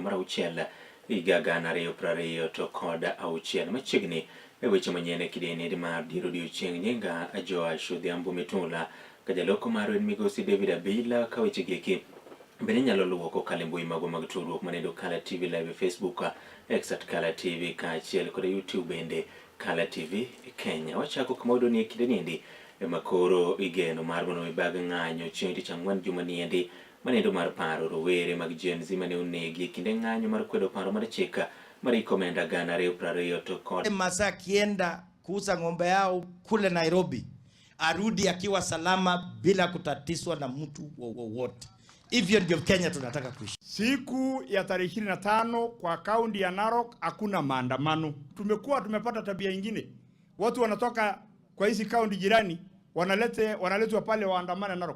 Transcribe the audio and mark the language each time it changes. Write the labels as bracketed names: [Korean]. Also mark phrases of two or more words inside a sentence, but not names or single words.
[Luo (Kenya and Tanzania)] mar auchiel higa 2020 to kod auchiel machiegni e weche manyien e kideni mar diro odiechieng' nyinga Joash Odhiambo Mitula ka jaloko mar migosi David Abila ka weche gieki bende nyalo luwo kokalo e mbui mago mag tudruok manendo Color TV live e Facebook, X @Color TV kaachiel kod YouTube bende Color TV Kenya. Wachako kama wadwa ni e kideni makoro igeno mar mondo mibag ng'anyo chieng' tich ang'wen juma niendi manendo mar paro rowere mag Gen Z mane onegi kinde ng'anyo mar kwedo paro mar chika mar ikomenda 2020 to kod [Swahili] Masaa akienda kuuza ng'ombe yao kule Nairobi arudi akiwa salama bila kutatizwa na mtu wowote. Hivyo ndio Kenya tunataka kuishi. Siku ya tarehe 25 kwa kaunti ya Narok hakuna maandamano. Tumepata tabia nyingine. Watu wanatoka kwa hizi kaunti jirani wanaletwa pale waandamane Narok.